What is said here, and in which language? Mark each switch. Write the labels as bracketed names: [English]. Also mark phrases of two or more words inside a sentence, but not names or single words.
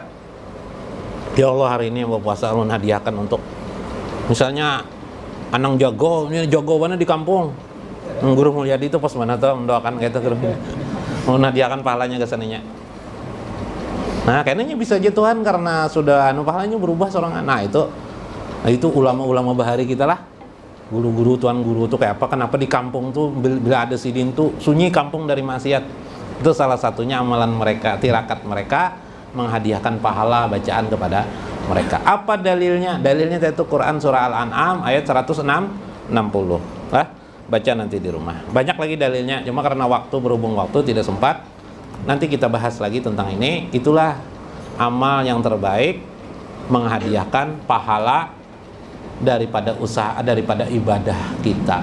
[Banjar] Ya Allah, hari ini yang berpuasa ulun hadiahkan untuk misalnya anang jago, ini jago mana di kampung. [Indonesian] Guru Mulyadi itu pas mana tuh mendoakan gitu guru. Mau hadiahkan pahalanya ke sananya. Nah, kayaknya bisa aja Tuhan karena sudah pahalanya berubah seorang. [Banjar] Nah, itu ulama-ulama bahari kita lah. Guru-guru, tuan guru tuh kayak apa? Kenapa di kampung tuh bila ada sidin tuh sunyi kampung dari maksiat. [Indonesian] Itu salah satunya amalan mereka, tirakat mereka menghadiahkan pahala bacaan kepada mereka. Apa dalilnya? Dalilnya itu Quran surah Al-An'am ayat 160. Baca nanti di rumah. Banyak lagi dalilnya, cuma karena berhubung waktu tidak sempat. Nanti kita bahas lagi tentang ini. Itulah amal yang terbaik, menghadiahkan pahala daripada usaha, daripada ibadah kita.